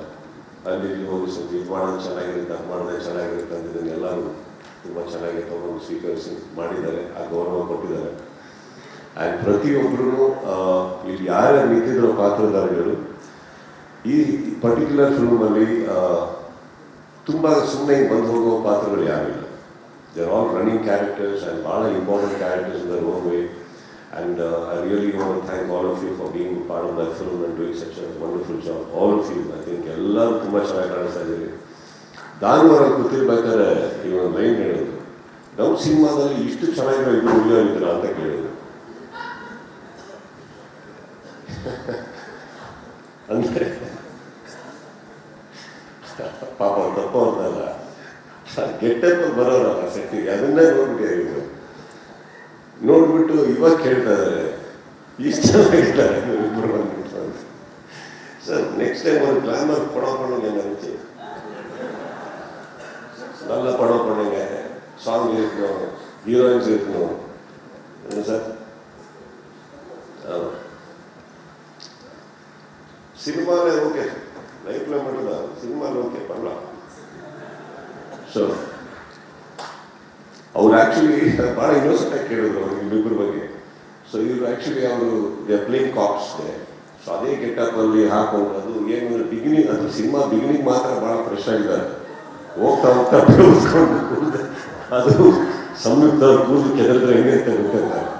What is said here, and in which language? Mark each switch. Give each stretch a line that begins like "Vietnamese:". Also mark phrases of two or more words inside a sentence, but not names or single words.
Kannada: ಅಲ್ಲಿ ಹೋಗಿ ಸ್ವಲ್ಪ ಇದು ಮಾಡೋದು ಚೆನ್ನಾಗಿರುತ್ತೆ, ಅದು ಮಾಡಿದ್ರೆ ಚೆನ್ನಾಗಿರುತ್ತೆ ಅಂತ ಇದನ್ನು ಎಲ್ಲರೂ ತುಂಬ ಚೆನ್ನಾಗಿ ತಗೊಂಡು ಸ್ವೀಕರಿಸಿ ಮಾಡಿದ್ದಾರೆ, ಆ ಗೌರವ ಕೊಟ್ಟಿದ್ದಾರೆ. ಆ್ಯಂಡ್ ಪ್ರತಿಯೊಬ್ಬರೂ ಇಲ್ಲಿ ಯಾರ್ಯಾರು ನಿಂತಿರೋ ಪಾತ್ರಧಾರಿಗಳು ಈ ಪರ್ಟಿಕ್ಯುಲರ್ ಫಿಲ್ಮಲ್ಲಿ ತುಂಬ ಸುಮ್ಮನೆ ಬಂದು ಹೋಗೋ ಪಾತ್ರಗಳು ಯಾರಿಲ್ಲ.
English: They are all running characters and ಭಾಳ important characters in their own way. And I really want to thank all of you for being part of that film and doing such a wonderful job. All of you, I think
Kannada: ಎಲ್ಲರೂ ತುಂಬ ಚೆನ್ನಾಗಿ ಕಾಣಿಸ್ತಾ ಇದ್ದೀರಿ. ದಾನವರಲ್ಲಿ ಕೂತಿರ್ಬೇಕಾದ್ರೆ ಈ ಒಂದು ಲೈನ್ ಹೇಳೋದು, ನಮ್ಮ ಸಿನಿಮಾದಲ್ಲಿ ಇಷ್ಟು ಚೆನ್ನಾಗಿರೋ ಇದು ಹುಡುಗಿಯರಿದ್ದೀರ ಅಂತ ಕೇಳೋದು. ಅಂದರೆ ಪಾಪ ತಪ್ಪು ಅಂತಲ್ಲ, ಗೆಟ್ಟಪ್ಪ ಬರೋರಲ್ಲ ಸೆಟ್ಟಿಗೆ, ಅದನ್ನೇ ನೋಡ್ಬಿಟ್ಟು ನೋಡ್ಬಿಟ್ಟು ಇವಾಗ ಕೇಳ್ತಾ ಇದ್ದಾರೆ ಇಷ್ಟು ಚೆನ್ನಾಗಿದ್ದಾರೆ ಇಬ್ಬರು ಬಂದ್ಬಿಟ್ಟು. ಸರ್
English: next time
Kannada: ಒಂದು ಗ್ಲಾಮರ್ ಪಡೋಕೊಂಡಂಗೆ ನನಗೆ
Tamil: நல்ல படம் பண்ணுங்க, சாங் இருக்கணும், ஹீரோயின்ஸ் இருக்கணும். என்ன சார், சினிமாவில் ஓகே, லைஃப்பில் மட்டும்தான், சினிமாவில் ஓகே பண்ணலாம்.
Kannada: ஸோ ಅವ್ರು ಆ್ಯಕ್ಚುಲಿ ಭಾಳ ಇನ್ನೋಸೆಂಟಾಗಿ ಕೇಳಿದ್ರು ಅವ್ರಿಗೆ ಇಬ್ಬರ ಬಗ್ಗೆ. ಸೊ ಇವರು ಆ್ಯಕ್ಚುಲಿ ಅವರು
English: they playing cops.
Kannada: ಸೊ ಅದೇ ಗೆಟಪ್ಪಲ್ಲಿ ಹಾಕೊಂಡು ಅದು ಏನು ಬಿಗಿನಿಂಗ್, ಅದು ಸಿನಿಮಾ ಬಿಗಿನಿಂಗ್ ಮಾತ್ರ ಭಾಳ ಫ್ರೆಶ್ ಆಗಿದ್ದಾರೆ. ಹೋಗ್ತಾ ಉಳಿಸ್ಕೊಂಡು ಕೂಡಿದೆ, ಅದು ಸಂಯುಕ್ತ ಕೂದಲು ಕೆದರಿದ್ರೆ ಹೆಂಗೆ ಅಂತ ಗೊತ್ತಿಲ್ಲ.